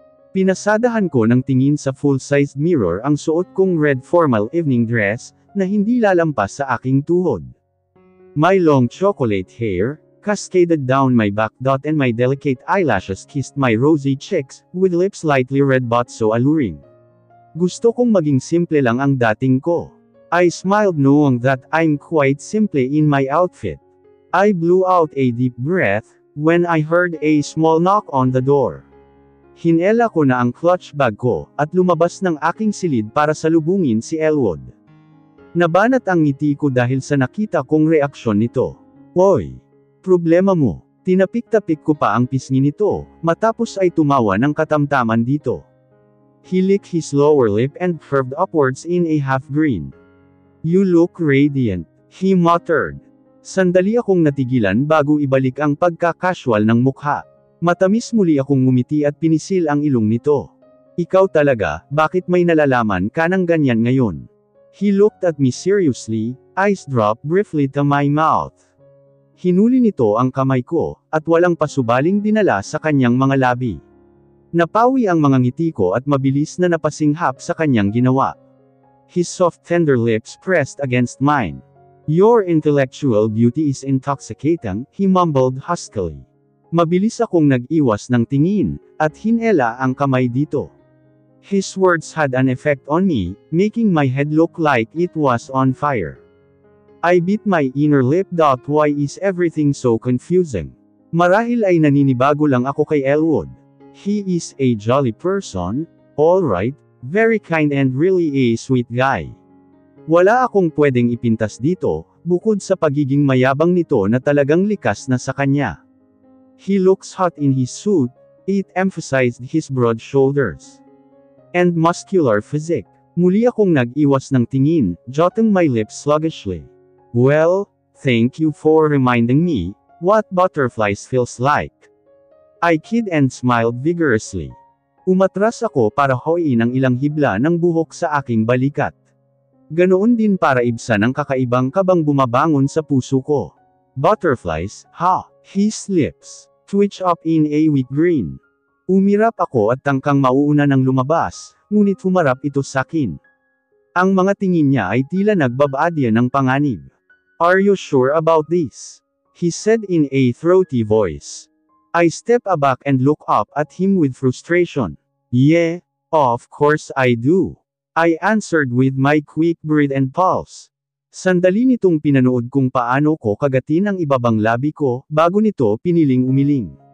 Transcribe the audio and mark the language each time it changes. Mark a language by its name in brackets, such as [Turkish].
[Filipino] Pinasadahan ko ng tingin sa full-sized mirror ang suot kong red formal evening dress, na hindi lalampas sa aking tuhod. [English] My long chocolate hair, cascaded down my back and my delicate eyelashes kissed my rosy cheeks, with lips lightly red but so alluring. [Filipino] Gusto kong maging simple lang ang dating ko. [English] I smiled knowing that I'm quite simple in my outfit. I blew out a deep breath, when I heard a small knock on the door. [Filipino] Hinela ko na ang clutch bag ko, at lumabas ng aking silid para salubungin si Elwood. Nabanat ang ngiti ko dahil sa nakita kong reaksyon nito. Hoy! Problema mo. Tinapik-tapik ko pa ang pisngi nito, matapos ay tumawa ng katamtaman dito. [English] He licked his lower lip and curved upwards in a half-grin. You look radiant, he muttered. [Filipino] Sandali akong natigilan bago ibalik ang pagka-casual ng mukha. Matamis muli akong ngumiti at pinisil ang ilong nito. Ikaw talaga, bakit may nalalaman ka ng ganyan ngayon? [English] He looked at me seriously, eyes dropped briefly to my mouth. [Filipino] Hinuli nito ang kamay ko, at walang pasubaling dinala sa kanyang mga labi. Napawi ang mga ngiti ko at mabilis na napasinghap sa kanyang ginawa. [English] His soft tender lips pressed against mine. Your intellectual beauty is intoxicating, he mumbled huskily. [Filipino] Mabilis akong nag-iwas ng tingin, at hinela ang kamay dito. [English] His words had an effect on me, making my head look like it was on fire. I bit my inner lip. Why is everything so confusing? Marahil ay naninibago lang ako kay Elwood. He is a jolly person, alright, very kind and really a sweet guy. [Filipino] Wala akong pwedeng ipintas dito, bukod sa pagiging mayabang nito na talagang likas na sa kanya. [English] He looks hot in his suit, it emphasized his broad shoulders and muscular physique. [Filipino] Muli akong nag-iwas ng tingin, jotting my lips sluggishly. [English] Well, thank you for reminding me what butterflies feels like. I kid and smiled vigorously. [Filipino] Umatras ako para hoiin ang ilang hibla ng buhok sa aking balikat. Ganoon din para ibsan ang kakaibang kabang bumabangon sa puso ko. [English] Butterflies, ha? His lips twitch up in a weak grin. [Filipino] Umirap ako at tangkang mauuna ng lumabas, ngunit humarap ito sakin. Ang mga tingin niya ay tila nagbabadya ng panganib. [English] Are you sure about this? He said in a throaty voice. I step back and look up at him with frustration. Yeah, of course I do. I answered with my quick breath and pulse. [Filipino] Sandali nitong pinanood kung paano ko kagatin ang ibabang labi ko, bago nito piniling umiling.